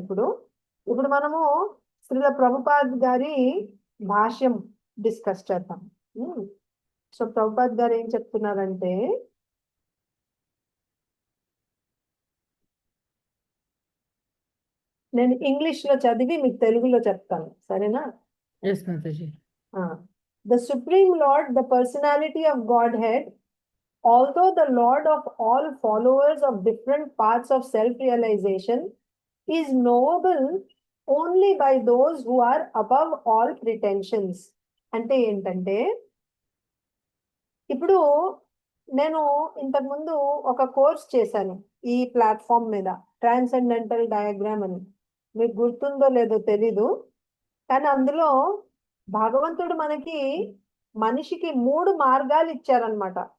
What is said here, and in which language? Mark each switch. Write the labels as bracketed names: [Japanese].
[Telugu] ఇప్పుడు మనము శ్రీల ప్రభుపాద్ గారి భాష్యం డిస్కస్ చేద్దాం. సో ప్రభుపాద్ గారు ఏం చెప్తున్నారంటే, నేను ఇంగ్లీష్ లో చదివి మీకు తెలుగులో చెప్తాను, సరేనా? [English] Yes, Mataji. The Supreme Lord, the personality of Godhead, although the Lord of all followers of different paths of self-realization, is knowable only by those who are above all pretensions. [Telugu] అంటే ఏంటంటే, ఇప్పుడు నేను ఇంతకుముందు ఒక కోర్స్ చేశాను ఈ platform మీద, transcendental diagram అని. మీకు గుర్తుందో లేదో తెలీదు, కానీ అందులో భగవంతుడు మనకి మనిషికి 3 మార్గాలు ఇచ్చారనమాట.